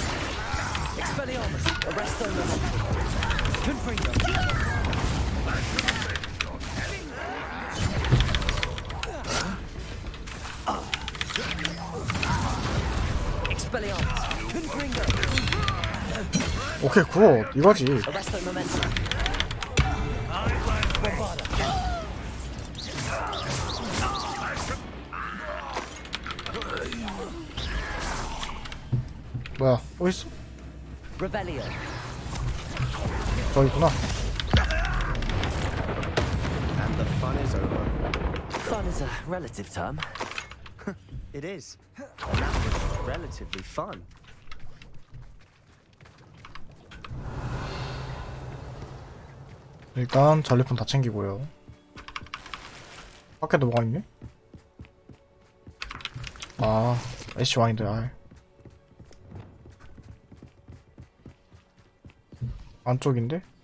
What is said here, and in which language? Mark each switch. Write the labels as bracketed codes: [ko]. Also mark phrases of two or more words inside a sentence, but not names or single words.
[la] Expelliarmus. Arresto momentum. Confringo. Expelliarmus. Confringo. [ko] 오케이 굿 이거지. [la] Arresto momentum. Bombarder. [ko] 뭐야 또 있어? [la] Revelio. [ko] 저기 있구나. [en] And the fun is over. Fun is a relative term. It is. And that was relatively fun. [ko] 일단 전리품 다 챙기고요. 밖에도 뭐가 있니? 아 애쉬 와인드 알. 안쪽인데?